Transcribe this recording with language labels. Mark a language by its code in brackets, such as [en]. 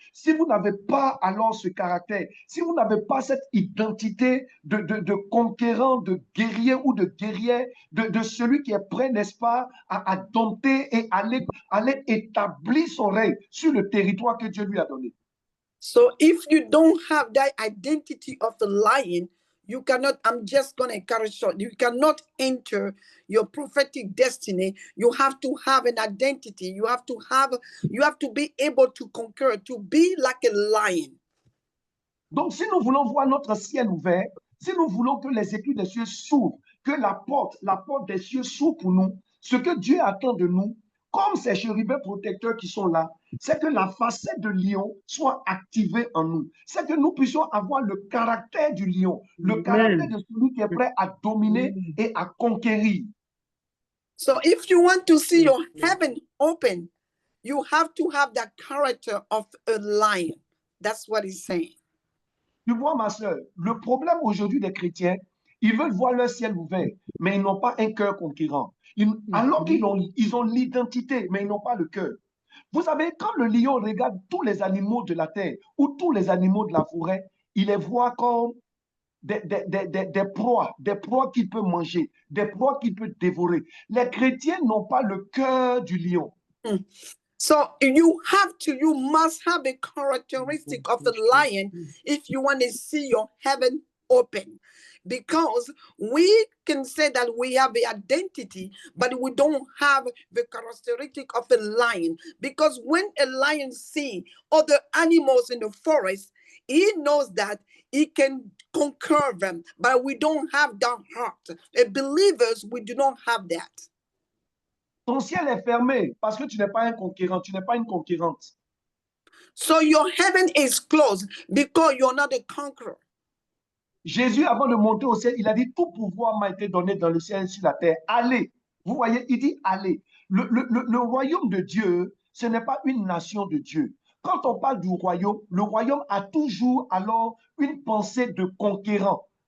[fr] Si vous n'avez pas alors ce caractère, si vous n'avez pas cette identité de conquérant, de guerrier ou de guerrière, de celui qui est prêt, n'est-ce pas, à dompter et aller établir son règne sur le territoire que Dieu lui a donné. [en] So if you don't have that identity of the lion, you cannot, I'm just going to encourage you, you cannot enter your prophetic destiny. You have to have an identity. You have to be able to conquer, to be like a lion. [fr] Donc, si nous voulons voir notre ciel ouvert, si nous voulons que les écus des cieux s'ouvrent, que la porte des cieux s'ouvre pour nous, ce que Dieu attend de nous, comme ces chérubins protecteurs qui sont là, c'est que la facette de lion soit activée en nous. C'est que nous puissions avoir le caractère du lion, le caractère de celui qui est prêt à dominer et à conquérir. [en] So if you want to see your heaven open, you have to have that character of a lion. That's what he's saying. [fr] Tu vois, ma soeur, le problème aujourd'hui des chrétiens, ils veulent voir leur ciel ouvert, mais ils n'ont pas un cœur conquérant. Alors qu'ils ont l'identité, mais ils n'ont pas le cœur. Vous savez, quand le lion regarde tous les animaux de la terre ou tous les animaux de la forêt, il les voit comme des proies qu'il peut manger, des proies qu'il peut dévorer. Les chrétiens n'ont pas le cœur du lion. [en] So you must have a characteristic of the lion if you want to see your heaven open. Because we can say that we have the identity, but we don't have the characteristic of a lion. Because when a lion sees other animals in the forest, he knows that he can conquer them, but we don't have that heart. As believers, we do not have that. [fr] Ton ciel est fermé parce que tu n'es pas un conquérant, tu n'es pas une conquérante. [en] So your heaven is closed because you're not a conqueror. [fr] Jésus, avant de monter au ciel, il a dit, tout pouvoir m'a été donné dans le ciel et sur la terre. Allez. Vous voyez, il dit allez. Le royaume de Dieu, ce n'est pas une nation de Dieu. Quand on parle du royaume, le royaume a toujours alors une pensée de conquérant.